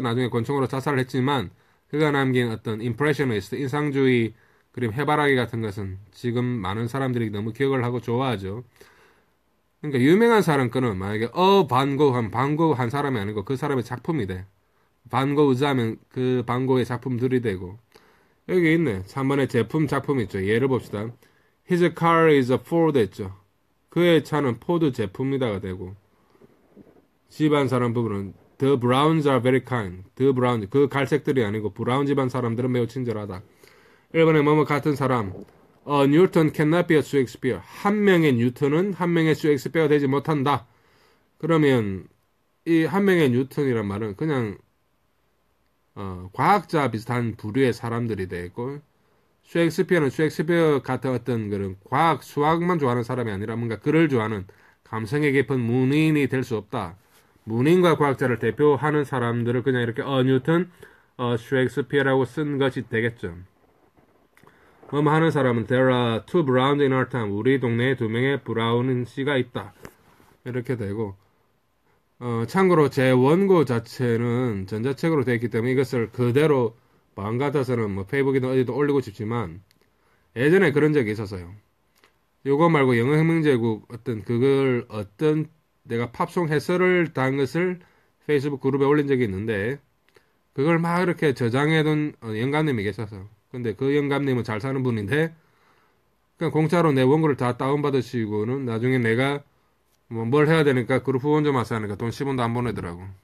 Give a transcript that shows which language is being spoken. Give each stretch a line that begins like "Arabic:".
Korean: 나중에 권총으로 자살을 했지만 그가 남긴 어떤 임프레셔니스트, 인상주의 그림 해바라기 같은 것은 지금 많은 사람들이 너무 기억을 하고 좋아하죠. 그러니까 유명한 사람 거는 만약에 반고흐 하면 반고흐 한 사람이 아니고 그 사람의 작품이 돼. 반고흐자 하면 그 반고흐의 작품들이 되고. 여기 있네. 3번에 제품 작품 있죠. 예를 봅시다.
English: His car is a Ford 했죠.
Korean: 그의 차는 포드 제품이다가 되고. 집안 사람 부분은
English: The Browns are very kind. The Browns.
Korean: 그 갈색들이 아니고 브라운 집안 사람들은 매우 친절하다. 1번에 뭐뭐 같은 사람.
English: Newton cannot be a Shakespeare.
Korean: 한 명의 뉴턴은 한 명의 셰익스피어가 되지 못한다. 그러면 이 한 명의 뉴턴이란 말은 그냥 과학자 비슷한 부류의 사람들이 되고 셰익스피어는 셰익스피어 같은 어떤 그런 과학, 수학만 좋아하는 사람이 아니라 뭔가 글을 좋아하는 감성에 깊은 문인이 될 수 없다. 문인과 과학자를 대표하는 사람들을 그냥 이렇게 뉴턴, 셰익스피어라고 쓴 것이 되겠죠. 뭐뭐 하는 사람은
English: There are two Browns in our town.
Korean: 우리 동네에 두 명의 브라운 씨가 있다. 이렇게 되고 참고로 제 원고 자체는 전자책으로 되어 있기 때문에 이것을 그대로 마음 같아서는 뭐 페이북이든 어디든 올리고 싶지만 예전에 그런 적이 있었어요. 요거 말고 영어혁명제국 어떤 내가 팝송 해설을 단 것을 페이스북 그룹에 올린 적이 있는데 그걸 막 이렇게 저장해둔 영감님이 계셔서 근데 그 영감님은 잘 사는 분인데 그냥 공짜로 내 원고를 다 다운받으시고는 나중에 내가 뭐 뭘 해야 되니까 그룹 후원 좀 하세요 하니까 돈 10원도 안 보내더라고.